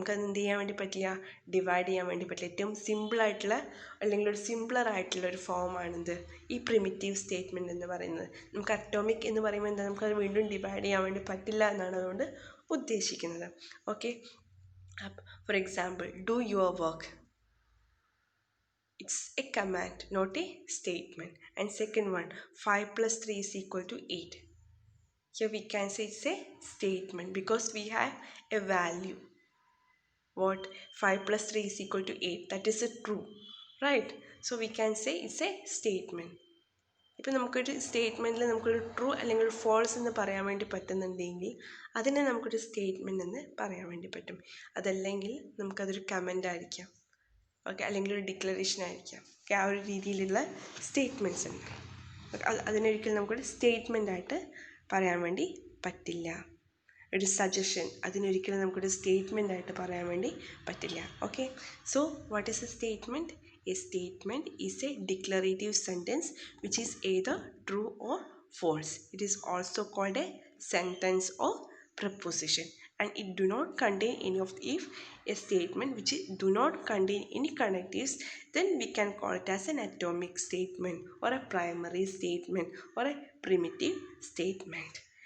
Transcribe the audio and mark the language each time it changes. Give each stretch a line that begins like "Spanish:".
Malayalam: നമുക്കത് എന്ത് ചെയ്യാൻ വേണ്ടി പറ്റില്ല? ഡിവൈഡ് ചെയ്യാൻ വേണ്ടി പറ്റില്ല. ഏറ്റവും സിമ്പിളായിട്ടുള്ള അല്ലെങ്കിൽ ഒരു സിംപ്ലർ ആയിട്ടുള്ള ഒരു ഫോമാണിത് ഈ പ്രിമിറ്റീവ് സ്റ്റേറ്റ്മെൻറ്റ് എന്ന് പറയുന്നത്. നമുക്ക് അറ്റോമിക് എന്ന് പറയുമ്പോൾ എന്താ, നമുക്കത് വീണ്ടും ഡിവൈഡ് ചെയ്യാൻ വേണ്ടി പറ്റില്ല എന്നാണ് അതുകൊണ്ട് ഉദ്ദേശിക്കുന്നത്.
English: Okay, for example, do your work. It's a command, not a statement. And second one, 5 plus 3 is equal to 8. Here we can say it's a statement because we have a value. What? 5 plus 3 is equal to 8. That is a true, right? So we can say it's a statement.
Malayalam: ഇപ്പം നമുക്കൊരു സ്റ്റേറ്റ്മെൻറ്റിൽ നമുക്കൊരു true അല്ലെങ്കിൽ ഒരു false എന്ന് പറയാൻ വേണ്ടി പറ്റുന്നുണ്ടെങ്കിൽ അതിനെ നമുക്കൊരു സ്റ്റേറ്റ്മെൻറ്റ് എന്ന് പറയാൻ വേണ്ടി പറ്റും. അതല്ലെങ്കിൽ നമുക്കതൊരു കമൻ്റ് ആയിരിക്കാം, ഓക്കെ, അല്ലെങ്കിൽ ഒരു ഡിക്ലറേഷൻ ആയിരിക്കാം. ഓക്കെ, ആ ഒരു രീതിയിലുള്ള സ്റ്റേറ്റ്മെൻറ്റ്സ് ഉണ്ട്. അതിനൊരിക്കലും നമുക്കൊരു സ്റ്റേറ്റ്മെൻ്റ് ആയിട്ട് പറയാൻ വേണ്ടി പറ്റില്ല. ഒരു സജഷൻ, അതിനൊരിക്കലും നമുക്കൊരു സ്റ്റേറ്റ്മെൻ്റ് ആയിട്ട് പറയാൻ വേണ്ടി പറ്റില്ല.
English: Okay, so what is a statement? A statement is a declarative sentence which is either true or false. It is also called a sentence or preposition, and it do not contain any of if a statement which do not contain any connectives, then we can call it as an atomic statement or a primary statement or a primitive statement.